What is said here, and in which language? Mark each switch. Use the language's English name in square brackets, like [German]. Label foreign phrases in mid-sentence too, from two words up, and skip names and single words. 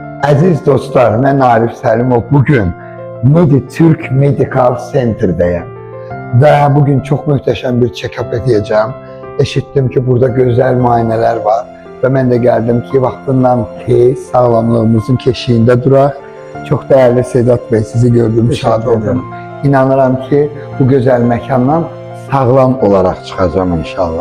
[Azerbaijani] Aziz dostlar, mən Arif Səlimov. Bugün Meditürk Medical Center'dəyəm və bugün çox möhtəşəm bir check-up edəcəm. Eşitdim ki, burada gözəl müayinələr var və mən də gəldim ki, vaxtından tez sağlamlığımızın keşiyində duraq. Çox dəyərli Sedat bəy, sizi gördüm, şad oldum. İnanıram ki, bu gözəl məkandan sağlam olaraq çıxacağım inşallah.